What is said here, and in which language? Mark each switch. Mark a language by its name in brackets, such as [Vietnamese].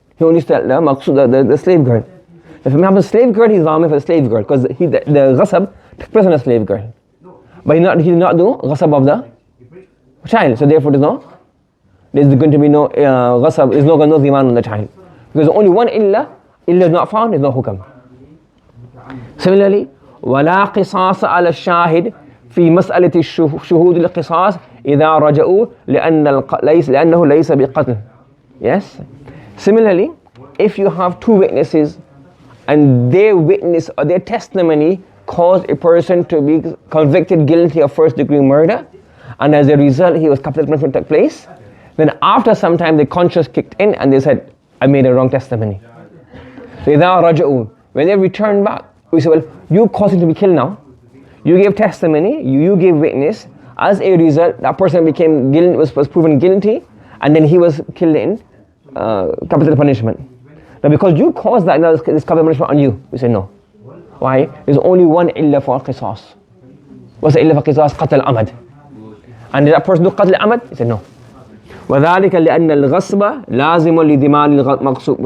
[English] He only stole the slave girl. If he has a slave girl, he's dhamin for the slave girl, because the ghasab took place on a slave girl, but he did not do ghasab of the child. So therefore, there's going to be no ghasab. There's no dhiman on the child, because only one illa is not found. There's no hukam. Similarly, [Arabic] ولا قصاص على الشاهد في مسألة شهود القصاص إذا رجعوا لأنه ليس بقتل. [English] Yes. Similarly, if you have two witnesses and their witness or their testimony caused a person to be convicted guilty of first degree murder, and as a result he was capital punishment took place, then after some time the conscience kicked in and they said, I made a wrong testimony. So [Arabic] إذا رجعوا, [English] when they return back, we say, well, you caused him to be killed now. You gave testimony, you gave witness. As a result, that person became guilty, was proven guilty, and then he was killed in capital punishment. Now because you caused that, now this capital punishment on you. We say no. Why? There's only one illa for qisas. What's the illa for qisas? Qatl amad. And did that person do qatl amad? He said no. [Arabic] وذلك لأن الغصب لازم لضمان المغصوب.